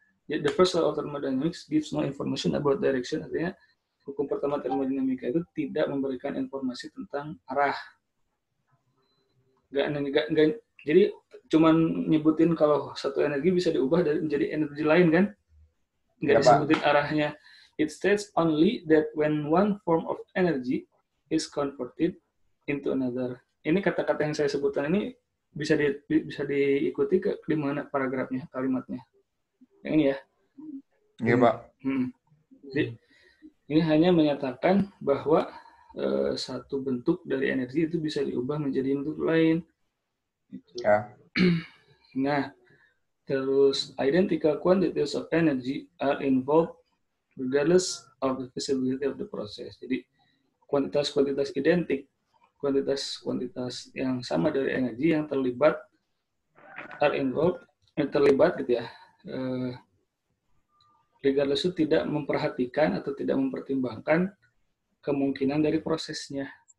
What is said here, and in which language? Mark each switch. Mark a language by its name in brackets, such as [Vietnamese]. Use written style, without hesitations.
[English] The first law of thermodynamics gives no information about direction. [Indonesian] Artinya hukum pertama termodinamika itu tidak memberikan informasi tentang arah. nggak. Jadi cuman nyebutin kalau satu energi bisa diubah menjadi energi lain kan? Nggak disebutin arahnya. [English] It states only that when one form of energy is converted into another. [Indonesian] Ini kata-kata yang saya sebutkan ini bisa diikuti di mana paragrafnya, kalimatnya. Yang ini ya. Iya, Pak. Jadi, ini hanya menyatakan bahwa satu bentuk dari energi itu bisa diubah menjadi bentuk lain. Ya. Nah, terus [English] identical quantities of energy are involved regardless of the visibility of the process. [Indonesian] Jadi kuantitas-kuantitas identik, kuantitas yang sama dari energi yang terlibat gitu ya. Regardless itu tidak memperhatikan atau tidak mempertimbangkan kemungkinan dari prosesnya.